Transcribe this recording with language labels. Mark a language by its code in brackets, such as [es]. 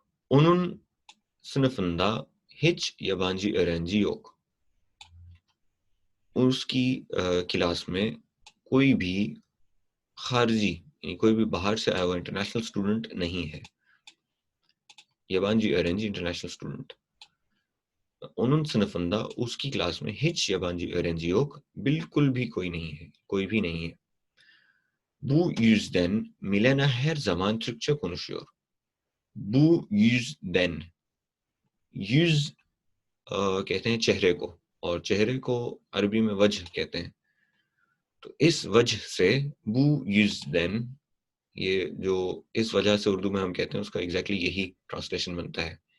[tr] Onun sınıfında hiç yabancı öğrenci yok، [ur] اس کی class میں کوئی بھی خارجی یعنی کوئی بھی باہر سے آیا ہوا انٹرنیشنل اسٹوڈنٹ نہیں ہے. [tr] یابانجی öğrenci [ur] international student. [tr] onun sınıfında [ur] اس کی کلاس میں [tr] hiç yabancı öğrenci yok، [ur] بالکل بھی کوئی نہیں ہے، کوئی بھی نہیں ہے. [tr] Bu yüzden Milena her zaman Türkçe konuşuyor. Bu yüzden، yüz [ur] کہتے ہیں چہرے کو، اور چہرے کو عربی میں وجہ کہتے ہیں. تو اس وجہ سے [tr] بو yüzden، [ur] یہ جو اس وجہ سے اردو میں ہم کہتے ہیں اس کا ایگزیکٹلی یہی ٹرانسلیشن بنتا ہے.